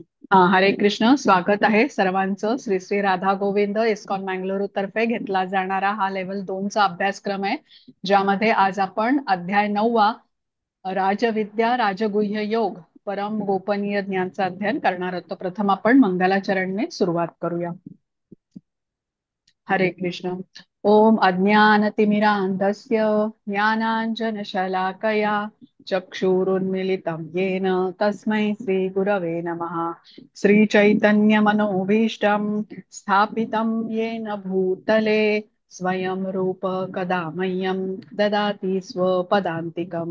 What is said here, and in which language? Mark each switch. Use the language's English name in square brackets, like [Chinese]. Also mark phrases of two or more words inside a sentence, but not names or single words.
[Marathi] हरे कृष्ण. स्वागत आहे सर्वांचं. श्री श्री राधा गोविंद इस्कॉन मंगळुरू तर्फे घेतला जाणारा हा लेव्हल 2 चा अभ्यासक्रम आहे, ज्यामध्ये आज आपण अध्याय 9वा राजविद्या राजगुह्य योग परम गोपनीय ज्ञानचा अध्ययन करणार आहोत. तर प्रथम आपण मंगलाचरणने सुरुवात करूया. हरे कृष्ण. [Sanskrit] ओम अज्ञानतिमिरान्धस्य ज्ञानाञ्जनशलाकया चक्षुरुन्मिलितं येन तस्मै श्रीगुरवे नमः। श्रीचैतन्यमनोभीष्टं स्थापितं येन भूतले स्वयं रूप कदा मह्यं ददाति स्वपदान्तिकम्।